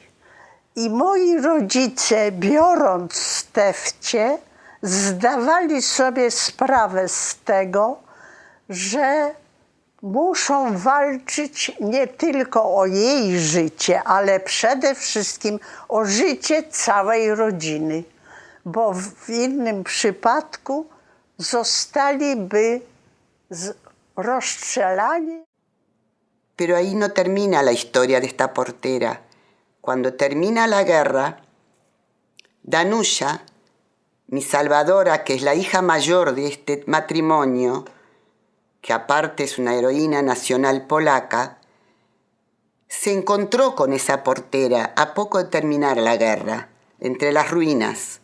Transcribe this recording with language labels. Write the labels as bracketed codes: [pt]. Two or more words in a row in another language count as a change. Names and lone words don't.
[pl] I moi rodzice, biorąc tefcie, zdawali sobie sprawę z tego, że muszą walczyć nie tylko o jej życie, ale przede wszystkim o życie całej rodziny, bo w innym przypadku zostaliby rozstrzelani. [es] Pero ahí no termina la historia de esta portera. Cuando termina la guerra, Danusia, mi salvadora, que es la hija mayor de este matrimonio, que aparte es una heroína nacional polaca, se encontró con esa portera a poco de terminar la guerra, entre las ruinas.